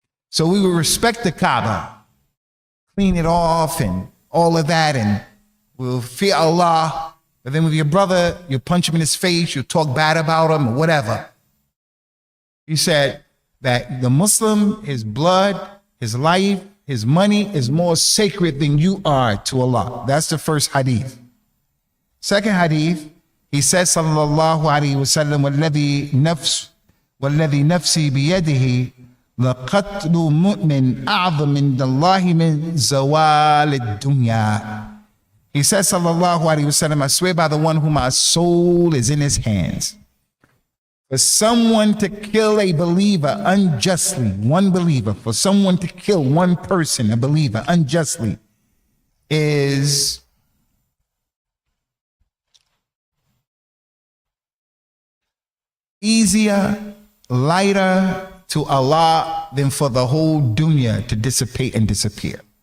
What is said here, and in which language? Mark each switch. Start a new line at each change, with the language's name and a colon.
English: So we would respect the Kaaba, clean it off and all of that, and we'll fear Allah. But then with your brother, you punch him in his face, you talk bad about him or whatever. He said that the Muslim, his blood, his life, his money is more sacred than you are to Allah. That's the first hadith. Second hadith, he says,
Arabic: sallallahu alayhi wa sallam, وَالَّذِي نَفْسِي بِيَدِهِ لَقَتْلُ مُؤْمِنْ أَعْظَمْ عِنْدَ اللَّهِ مِنْ زَوَالِ الدُّنْيَا.
English: He says, sallallahu alayhi wa sallam, I swear by the one whom my soul is in his hands. For someone to kill a believer unjustly, one believer, for someone to kill one person, a believer, unjustly, is easier, lighter to Allah than for the whole dunya to dissipate and disappear.